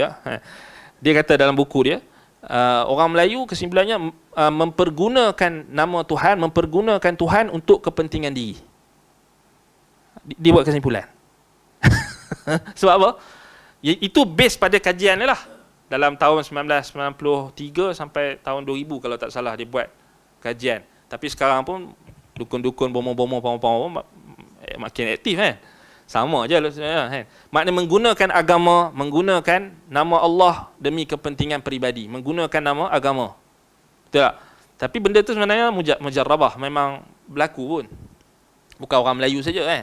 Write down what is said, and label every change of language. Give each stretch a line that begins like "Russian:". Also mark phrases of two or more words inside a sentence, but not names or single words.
Malay: Dia kata dalam buku dia, orang Melayu kesimpulannya mempergunakan nama Tuhan, mempergunakan Tuhan untuk kepentingan diri. Dia buat kesimpulan. Sebab apa? Itu base pada kajian dia lah. Dalam tahun 1993 sampai tahun 2000 kalau tak salah dia buat kajian. Tapi sekarang pun dukun-dukun, bomo-bomo, pamor-pamor makin aktif kan. Sama je kan. Maknanya menggunakan agama, menggunakan nama Allah demi kepentingan peribadi, menggunakan nama agama. Betul tak? Tapi benda tu sebenarnya mujarrabah, memang berlaku pun. Bukan orang Melayu saja kan.